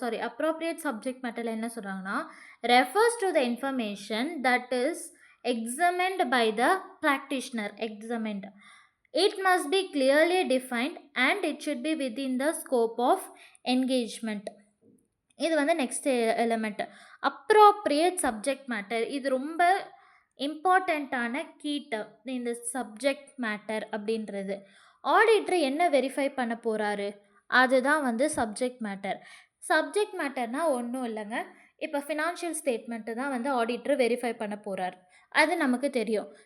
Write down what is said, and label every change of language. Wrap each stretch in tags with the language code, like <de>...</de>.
<en>appropriate subject மேட்டரில்</en> <ta>என்ன சொல்கிறாங்கன்னா,</ta> <en>Refers to the information that is examined by the practitioner. Examined. It must be clearly defined and it should be within the scope of engagement.</en> <ta>இது வந்து next element. Appropriate subject matter. இது ரொம்ப இம்பார்ட்டண்ட்டான key term இந்த subject matter அப்படின்றது. Auditor என்ன verify பண்ண போகிறாரு? அதுதான் வந்து சப்ஜெக்ட் மேட்டர். சப்ஜெக்ட் மேட்டர்னால் ஒன்றும் இல்லைங்க, இப்போ ஃபினான்ஷியல் ஸ்டேட்மெண்ட்டு தான் வந்து ஆடிட்டர் வெரிஃபை பண்ண போகிறார். அது நமக்கு தெரியும்.</ta>